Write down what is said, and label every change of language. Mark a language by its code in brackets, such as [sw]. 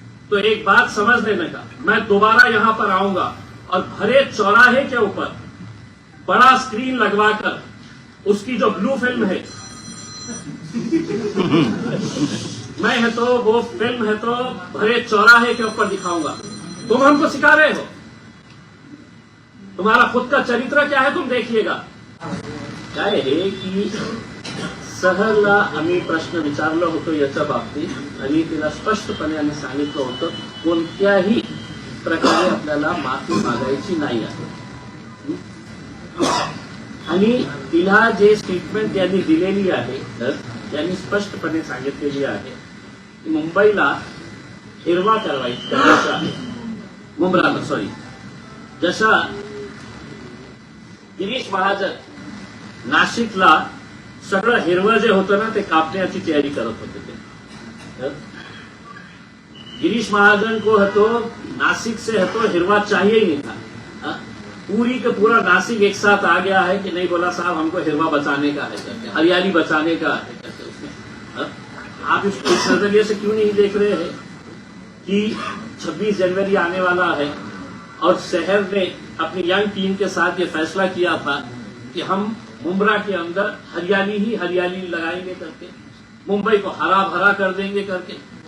[hi] तो एक बात समझ लेने का, मैं दोबारा यहां पर आऊंगा और भरे चौराहे के ऊपर बड़ा स्क्रीन लगवाकर उसकी जो ब्लू फिल्म है मैं है तो वो फिल्म है तो भरे चौराहे के ऊपर दिखाऊंगा। तुम हमको सिखा रहे हो, तुम्हारा खुद का चरित्र क्या है तुम देखिएगा। [mr] काय आहे की सहरला आम्ही प्रश्न विचारलं होतो याच्या बाबतीत आणि तिला स्पष्टपणे आम्ही सांगितलं होतं कोणत्याही प्रकारे आपल्याला माफी मागायची नाही आहे आणि तिला जे स्टेटमेंट त्यांनी दिलेली आहे त्यांनी स्पष्टपणे सांगितलेली आहे की मुंबईला हिरवा करायचा आहे, मुंबराला सॉरी, जशा गिरीश महाजन नाशिकला सगळं हिरवं जे होतं ना ते कापण्याची तयारी करत होते ते। [hi] गिरीश महाजन को है तो नासिक से है तो हिरवा चाहिए ही नहीं था, पूरी का पूरा नासिक एक साथ आ गया है कि नहीं, बोला साहब हमको हिरवा बचाने का है करके, हरियाली बचाने का है करके उसमें। आप इसको इस नजरिए से क्यों नहीं देख रहे हैं कि 26 जनवरी आने वाला है और शहर ने अपनी यंग टीम के साथ ये फैसला किया था कि हम मुमरा के अंदर हरियाली ही हरियाली लगाएंगे करके, मुंबई को हरा भरा कर देंगे करके।